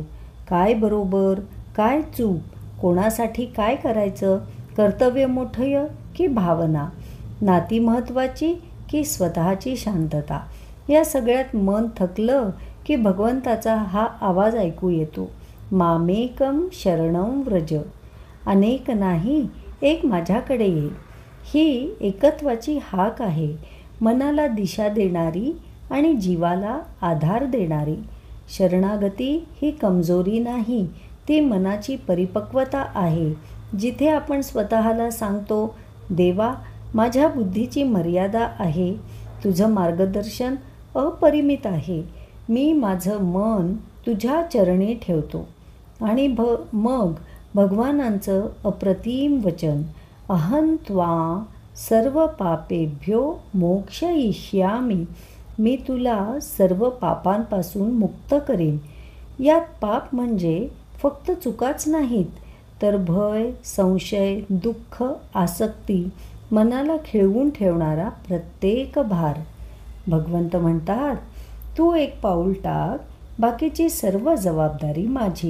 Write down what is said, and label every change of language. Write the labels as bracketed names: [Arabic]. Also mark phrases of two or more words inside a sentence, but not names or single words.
[Marathi] काय बरोबर, काय चूक, कोणासाठी काय करायचं, कर्तव्य मोठं की भावना, नाती महत्त्वाची की स्वतःची शांतता. या सगळ्यात मन थकलं की भगवंताचा हा आवाज ऐकू येतो, [Sanskrit] मामेकम शरणं व्रज. [Marathi] अनेक नाही, एक माझ्याकडे ये. ही एकत्वाची हाक आहे, मनाला दिशा देणारी आणि जीवाला आधार देणारी. शरणागती ही कमजोरी नाही, ती मनाची परिपक्वता आहे, जिथे आपण स्वतःला सांगतो, देवा, माझ्या बुद्धीची मर्यादा आहे, तुझं मार्गदर्शन अपरिमित आहे, मी माझं मन तुझ्या चरणी ठेवतो. आणि मग भगवानांचं अप्रतिम वचन, [Sanskrit] अहं त्वा सर्व पापेभ्यो मोक्षयिष्यामि, [Marathi] मी तुला सर्व पापांपासून मुक्त करेन. यात पाप म्हणजे फक्त चुकाच नाहीत, तर भय, संशय, दुःख, आसक्ती, मनाला खिळवून ठेवणारा प्रत्येक भार. भगवंत म्हणतात, तू एक पाऊल टाक, बाकीची सर्व जबाबदारी माझी.